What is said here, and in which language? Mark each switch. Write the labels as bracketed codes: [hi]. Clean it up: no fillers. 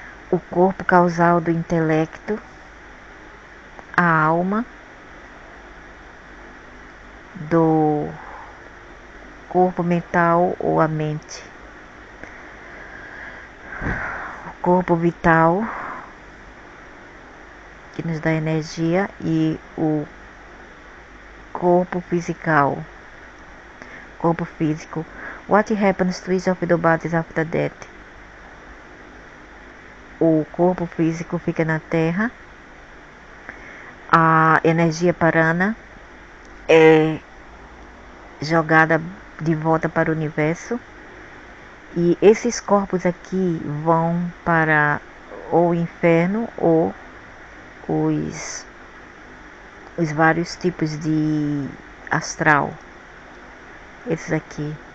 [pt] O corpo causal do intelecto, a alma, do corpo mental ou a mente, o corpo vital, que nos dá energia, e o corpo físico. [en] What happens to each of the bodies after death? [pt] O corpo físico fica na Terra, a energia parana é jogada de volta para o universo, e esses corpos aqui vão para o inferno ou os vários tipos de astral. Esses aqui.